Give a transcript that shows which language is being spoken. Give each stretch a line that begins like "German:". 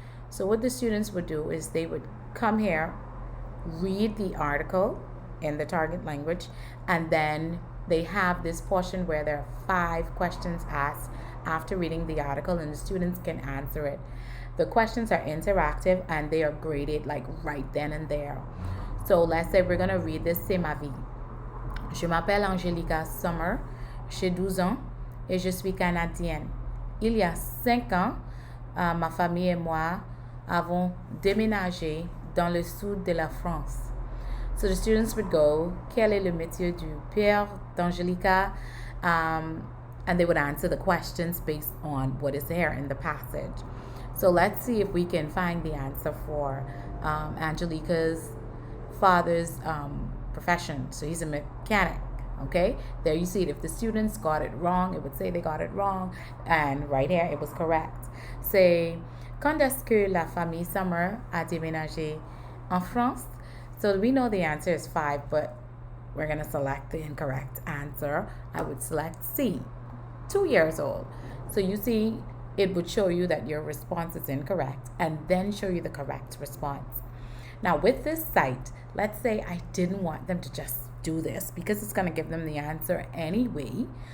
English: So what the students would do is they would come here, read the article in the target language, and then they have this portion where there are 5 questions asked after reading the article, and the students can answer it. The questions are interactive and they are graded like right then and there. So let's say we're going to read this C'est ma vie.
French: Je m'appelle Angelica Summer, j'ai 12 ans et je suis canadienne. Il y a 5 ans, ma famille et moi avons déménagé dans le sud de la France.
English: So the students would go,
French: quel est le métier du père d'Angelica?
English: And they would answer the questions based on what is there in the passage. So let's see if we can find the answer for Angelica's father's profession. So he's a mechanic. Okay, there you see it. If the students got it wrong, it would say they got it wrong, and right here it was correct.
French: Say, quand est-ce que la famille Summer a déménagé en France?
English: So we know the answer is 5, but we're going to select the incorrect answer. I would select C, 2 years old. So you see, it would show you that your response is incorrect and then show you the correct response. Now with this site, let's say I didn't want them to just do this because it's going to give them the answer anyway.